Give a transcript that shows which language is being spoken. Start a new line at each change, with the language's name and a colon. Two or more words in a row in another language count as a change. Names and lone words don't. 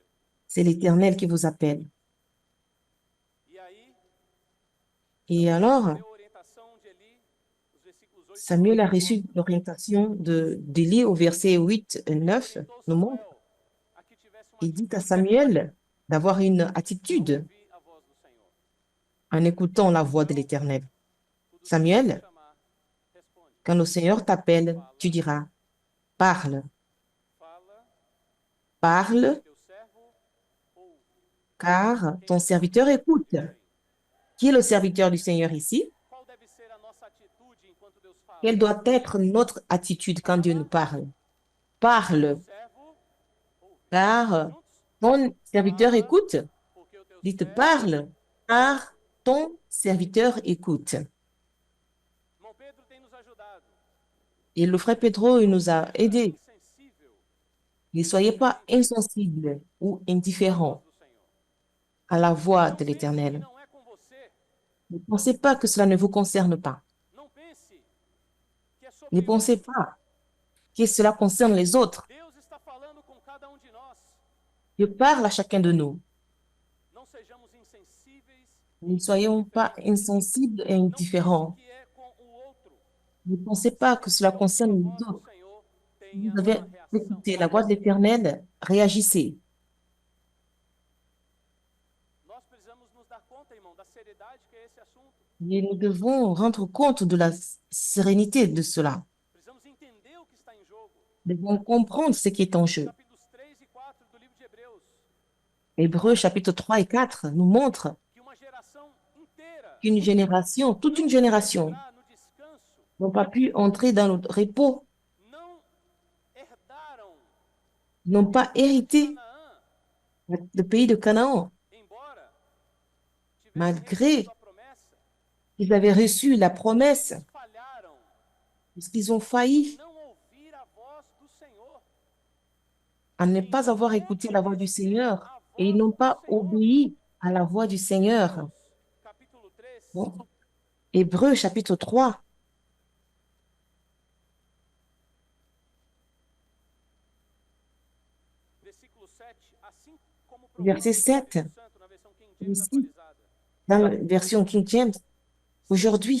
French: c'est l'Éternel qui vous appelle.
Portuguese: E aí,
French: Et Samuel alors,
Portuguese: recebeu a orientação de Eli, os versículos 8 e
French: Samuel a 9 reçu
Portuguese: mostram.
French: l'orientation d'Élie au verset 8 et 9,
Portuguese: Orientou
French: nous montre,
Portuguese: Samuel a que tivesse uma
French: il dit à
Portuguese: atitude
French: Samuel d'avoir une
Portuguese: ao
French: attitude
Portuguese: ouvir a voz do Senhor.
French: en écoutant la voix de l'Éternel.
Portuguese: Tudo que o Senhor Samuel, te chamar, responde.
French: quand le Seigneur t'appelle, tu diras, parle,
Portuguese: Fala,
French: parle,
Portuguese: teu servo ouve.
French: car
Portuguese: Quem
French: ton
Portuguese: é o
French: serviteur
Portuguese: servo
French: écoute.
Portuguese: de Deus aí?
French: Qui est le serviteur du Seigneur ici?
Portuguese: Qual deve ser a nossa atitude enquanto Deus fala?
French: Quelle doit être notre attitude quand Dieu nous parle? Parle,
Portuguese: Servo ouve.
French: car
Portuguese: Juntos?
French: ton serviteur
Portuguese: Fala,
French: écoute.
Portuguese: porque o teu
French: Dites,
Portuguese: servo
French: parle, car ton serviteur écoute.
Portuguese: Irmão Pedro tem nos ajudado.
French: Et le frère Pedro, il nous a aidés.
Portuguese: Insensível
French: Ne soyez pas insensibles ou
Portuguese: à voz
French: indifférents
Portuguese: do Senhor.
French: à la voix
Portuguese: Não
French: de
Portuguese: pense que
French: l'Éternel.
Portuguese: não é com você.
French: Ne pensez pas que cela ne vous concerne pas.
Portuguese: Não pense que é
French: Ne
Portuguese: sobre
French: pensez
Portuguese: outro.
French: pas que cela concerne les autres.
Portuguese: Deus está falando com cada de nós.
French: Dieu parle à chacun de nous.
Portuguese: Não sejamos insensíveis.
French: Ne soyons pas insensibles et
Portuguese: Não pense
French: indifférents.
Portuguese: que é com o outro.
French: Ne pensez pas que cela concerne
Portuguese: A
French: les
Portuguese: voz do
French: autres.
Portuguese: Senhor,
French: Vous
Portuguese: tenha
French: avez
Portuguese: uma reação.
French: écouté la voix de l'Éternel, réagissez.
Portuguese: Nós precisamos nos dar conta, irmão, da seriedade que é esse assunto.
French: Et nous devons rendre compte de la sérénité de cela.
Portuguese: Precisamos entender o que está em jogo.
French: Nous devons comprendre ce qui est en jeu.
Portuguese: Capítulos 3 e 4 do livro de Hebreus.
French: Hébreux chapitre 3 et 4 nous montrent
Portuguese: Que uma geração inteira
French: qu'une génération, toute une génération,
Portuguese: entrar no descanso,
French: n'ont pas pu entrer dans le repos,
Portuguese: não herdaram
French: n'ont pas hérité
Portuguese: Canaã,
French: le pays de Canaan,
Portuguese: embora tivessem
French: malgré
Portuguese: recebido a promessa,
French: qu'ils avaient reçu la promesse,
Portuguese: eles falharam
French: parce qu'ils ont
Portuguese: em
French: failli
Portuguese: não ouvir a voz do Senhor,
French: à ne
Portuguese: em
French: pas
Portuguese: não
French: avoir écouté la voix du
Portuguese: obedecer
French: Seigneur
Portuguese: a
French: et ils
Portuguese: voz
French: n'ont
Portuguese: do
French: pas
Portuguese: Senhor.
French: obéi à la voix du Seigneur.
Portuguese: Hebreus, capítulo 3,
French: Bon. Hébreux chapitre 3,
Portuguese: versículo 7, assim como
French: verset
Portuguese: propôs o Espírito
French: 7,
Portuguese: Santo na versão King James
French: ici,
Portuguese: atualizada.
French: dans la version King James, aujourd'hui,